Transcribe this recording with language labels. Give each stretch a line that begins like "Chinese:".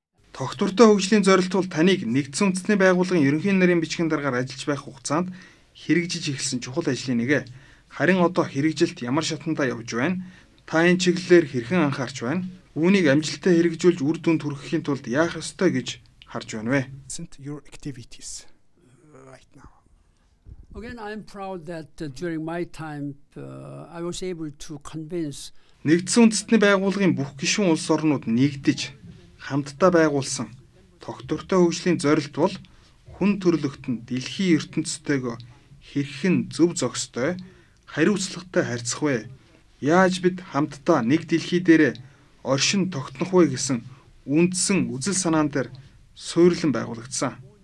Mongolian: Тогтвортой хөгжлийн зорилт бол таныг нэгдсэн үндэстний байгууллагын ерөнхий нарийн бичгийн дараагаар ажиллаж байх хугацаанд хэрэгжиж эхэлсэн чухал ажлын нэг. Харин одоо хэрэгжилт ямар шатандаа явж байна? Та энэ чиглэлээр хэрхэн анхаарч байна? Үүнийг амжилттай хэрэгжүүлж үр дүнд хүрэхийн тулд яах ёстой гэж харж байна вэ?
English: Your activities right now. Again, I'm proud that during my time I was able to convince
Mongolian: Нэгдсэн үндэстний байгууллагын бүх гишүүн улс орнууд нэгдэж хамтдаа байгуулсан тогтвортой хөгжлийн зорилт бол хүн төрлөختөнд дэлхийн ертөнцтэйгөө хэрхэн зөв зохистой, хариуцлагатай харьцах вэ? Яаж бид хамтдаа нэг дэлхий дээрээ оршин тогтнох вэ гэсэн үндсэн үзэл санаан дээр суурилан байгуулагдсан.